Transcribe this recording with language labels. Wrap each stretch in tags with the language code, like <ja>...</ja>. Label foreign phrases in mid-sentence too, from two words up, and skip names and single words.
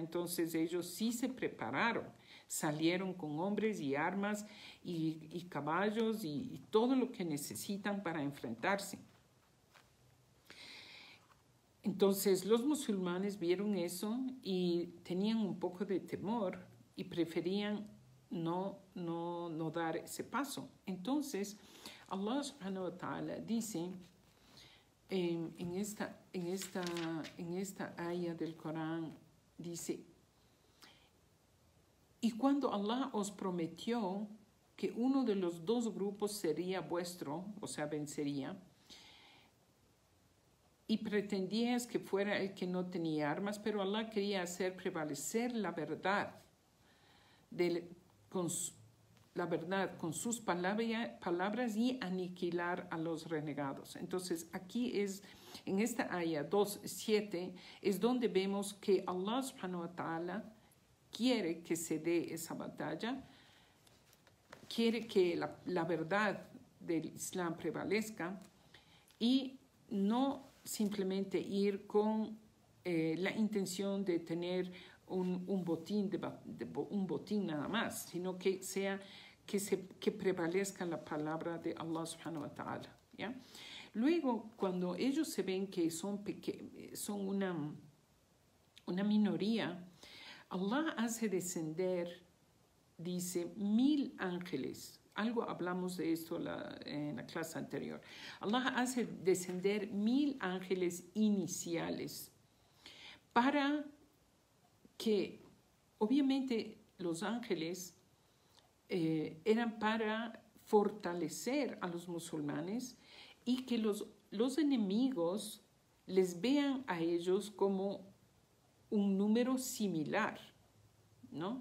<es>Entonces ellos sí se prepararon, salieron con hombres y armas y caballos y todo lo que necesitan para enfrentarse. Entonces los musulmanes vieron eso y tenían un poco de temor y preferían no dar ese paso. Entonces Allah</es> <ar>سبحانه وتعالى</ar> <es>dice en esta aya del Corán, dice: y cuando Allah os prometió que uno de los dos grupos sería vuestro, o sea, vencería, y pretendías que fuera el que no tenía armas, pero Allah quería hacer prevalecer la verdad, con sus palabras y aniquilar a los renegados. Entonces, aquí en esta ayah 2:7, es donde vemos que Allah</es> <ar>سبحانه وتعالى</ar> <es>quiere que se dé esa batalla, quiere que la verdad del Islam prevalezca y no simplemente ir con la intención de tener un botín, un botín nada más, sino que que prevalezca la palabra de Allah</es> <ar>سبحانه وتعالى.</ar> <es>¿Ya? Luego, cuando ellos se ven que son una minoría, Allah hace descender, dice, 1000 ángeles. Algo hablamos de esto en la clase anterior. Allah hace descender 1000 ángeles iniciales para que, obviamente, los ángeles eran para fortalecer a los musulmanes y que los enemigos les vean a ellos como un número similar, ¿no?</es>